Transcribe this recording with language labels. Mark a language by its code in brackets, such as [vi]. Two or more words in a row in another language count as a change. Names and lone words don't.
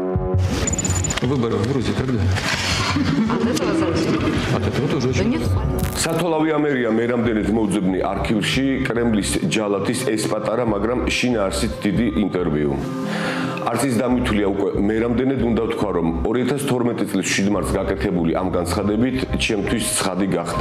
[ru] Выборы в Грузии когда? От этого зависит? От этого тоже очень. Да нет. [ka] სათოლავი ამერია მერამდენეთ მოძებნი არქივში კრემლის ჯალათის ეს პატარა, მაგრამ შინაარსით დიდი ინტერვიუ. არც ის დამითვლია უკვე მერამდენეთ უნდა ვთქვა, რომ 2012 წლის 7 მარტს გაკეთებული ამ განცხადებით ჩემთვის ცხადი გახდა.